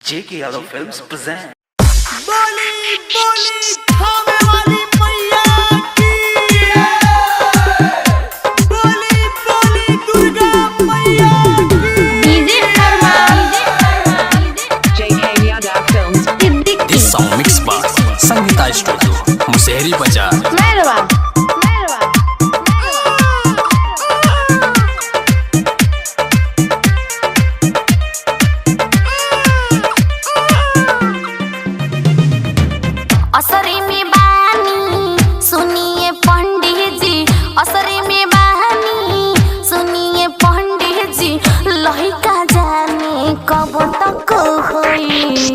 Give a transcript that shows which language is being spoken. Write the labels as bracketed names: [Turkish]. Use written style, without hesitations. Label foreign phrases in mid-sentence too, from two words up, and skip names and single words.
[English] J.K. Yadav Films present. [Bhojpuri] बोली बोली खावे वाली मैया की बोली बोली दुर्गा मैया की डीजे अरमान JK Yadav Films [English] This song mixed by Sangeeta Studio, Musehri Bazaar. [Bhojpuri] मेहरबा असरी में बानी सुनिए पंडित जी, असरी में बानी सुनिए पंडित जी, लहिका जाने कब तक होई।